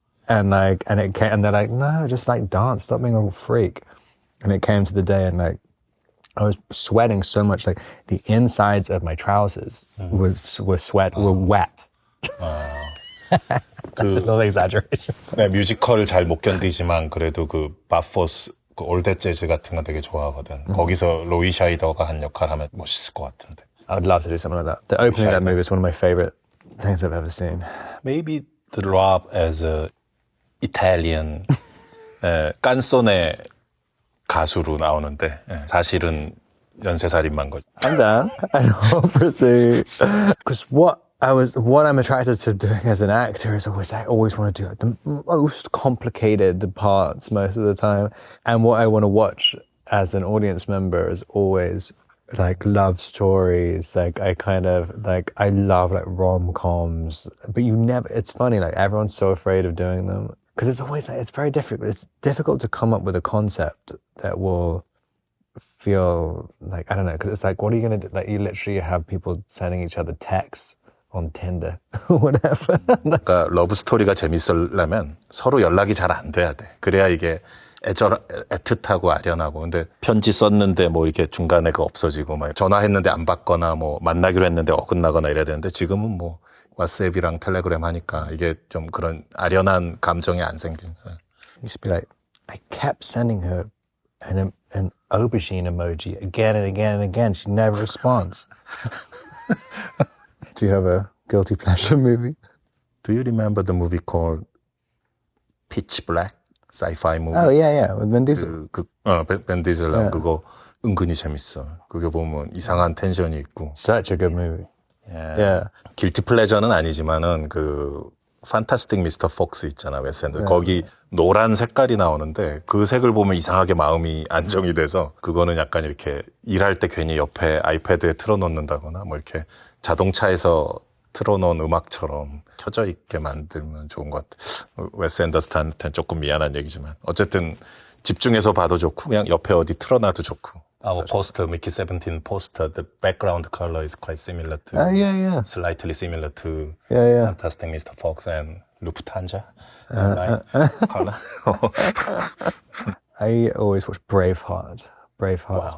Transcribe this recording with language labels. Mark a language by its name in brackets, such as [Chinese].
[English] And like, and they're like, no, just like dance, stop being a freak. And it came to the day, and like, I was sweating so much, like the insides of my trousers were wet. That's a little exaggeration. [Korean] 네, 뮤지컬을 잘 못 견디지만 그래도 그 바포스 그 올댓 재즈 같은 거 되게 좋아하거든. 거기서 로이 샤이더가 한 역할 하면 멋있을 것 같은데. [English] I would love to do something like that. The opening of that movie is one of my favorite things I've ever seen. Maybe the Rob as a Italian [Korean] 깐소네 가수로 나오는데 사실은 연쇄살인만 거죠. [English] I'm down. I obviously, because what I'm attracted to doing as an actor is I always want to do the most complicated parts most of the time, and what I want to watch as an audience member is always like love stories. Like I love like rom-coms, but it's funny, like everyone's so afraid of doing them because it's always like, it's very difficult. It's difficult to come up with a concept that will feel like, I don't know, because it's like, what are you going to do? Like, you literally have people sending each other texts on Tinder or whatever. [Korean] 그러니까 러브 스토리가 재밌으려면 서로 연락이 잘 안 돼야 돼. 그래야 이게 애틋하고 아련하고. 근데 편지 썼는데 뭐 이렇게 중간에 그 없어지고 막 전화했는데 안 받거나 뭐 만나기로 했는데 어긋나거나 이래야 되는데 지금은 뭐 왓츠앱이랑 텔레그램 하니까 이게 좀 그런 아련한 감정이 안 생긴. [English] Used to be like, I kept sending her an aubergine emoji again and again and again. She never responds. Do you have a guilty pleasure movie? Do you remember the movie called Pitch Black? Sci-fi movie. Oh, yeah. With Vin Diesel. [Korean] 벤 디젤 그거 은근히 재밌어. 그게 보면 이상한 텐션이 있고. [English] Such a good movie. Yeah. [Korean] 길티 플레저는 아니지만은 그 판타스틱 미스터 폭스 있잖아, 웨스 앤더슨. 거기 노란 색깔이 나오는데 그 색을 보면 이상하게 마음이 안정이 돼서 그거는 약간 이렇게 일할 때 괜히 옆에 아이패드에 틀어놓는다거나 뭐 이렇게 자동차에서 틀어놓은 음악처럼 켜져 있게 만들면 좋은 것 같아. 웨스 앤더슨한테는 조금 미안한 얘기지만 어쨌든 집중해서 봐도 좋고 그냥 옆에 어디 틀어놔도 좋고. [English] Our poster, Mickey 17 poster, the background color is quite similar to, slightly similar to Fantastic Mr. Fox and Lufthansa. Color. I always watch Braveheart. Braveheart's